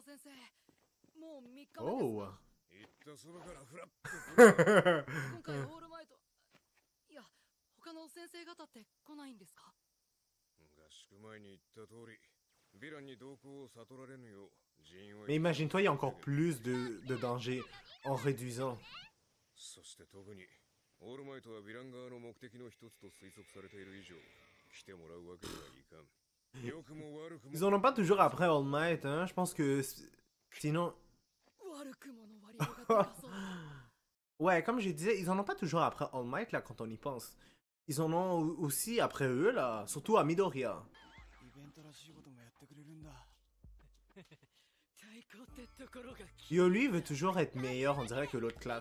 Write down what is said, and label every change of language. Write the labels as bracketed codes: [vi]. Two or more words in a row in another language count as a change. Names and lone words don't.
[ja] Oh! 先生方って来ないんですか？合宿前に言った通り、ヴィランに動向を悟られぬよう人員を。 [fr] Mais imagine-toi, il y a encore plus de danger en réduisant. [ja] そして特にオールマイトはヴィラン側の目的の一つと推測されている以上、来てもらうわけにはいかん。良くも悪くも。 [fr] Ils en ont pas toujours après All Might, hein. Je pense que sinon. Ouais, comme je disais, ils en ont pas toujours après All Might là quand on y pense. Ils en ont aussi après eux là, surtout à Midoriya. Yo, lui, il veut toujours être meilleur, on dirait, que l'autre classe.